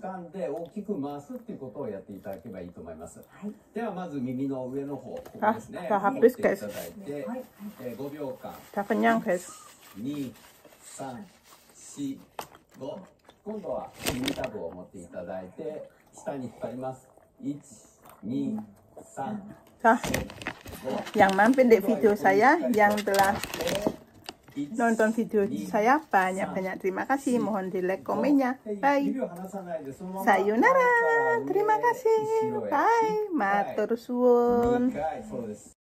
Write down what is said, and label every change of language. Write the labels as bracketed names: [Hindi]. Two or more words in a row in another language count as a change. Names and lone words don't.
[Japanese] 掴んで大きく回すっていうことをやっていただけばいいと思います。はい、ではまず耳の上の方、ここですね。あ、持っていただいて、はい、 5秒間。 Takanyang guys. 2、3、4、5。今度は耳たぶを持っていただいて下に引っ張ります。1、2、3、 [Indonesian] Sah, [Japanese] 4、5。 [Indonesian] yang mampir di video saya, yang telah nonton video saya banyak-banyak terima kasih. Mohon di like komennya. Bye. Sayonara. Terima kasih. Bye. [Javanese] Matur suwun.